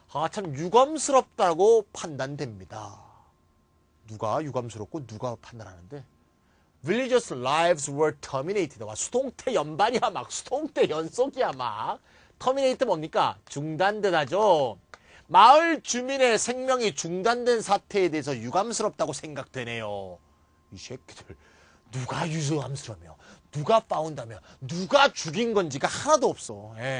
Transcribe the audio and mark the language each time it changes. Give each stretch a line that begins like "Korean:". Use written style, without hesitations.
Korean: 참 유감스럽다고 판단됩니다. 누가 유감스럽고 누가 판단하는데?
English: Villagers' lives were terminated.
Korean: 수동태 연반이야. 수동태 연속이야. terminate 뭡니까? 중단되다죠. 마을 주민의 생명이 중단된 사태에 대해서 유감스럽다고 생각되네요. 이 새끼들 누가 유감스러우며 누가 파운다며 누가 죽인 건지가 하나도 없어.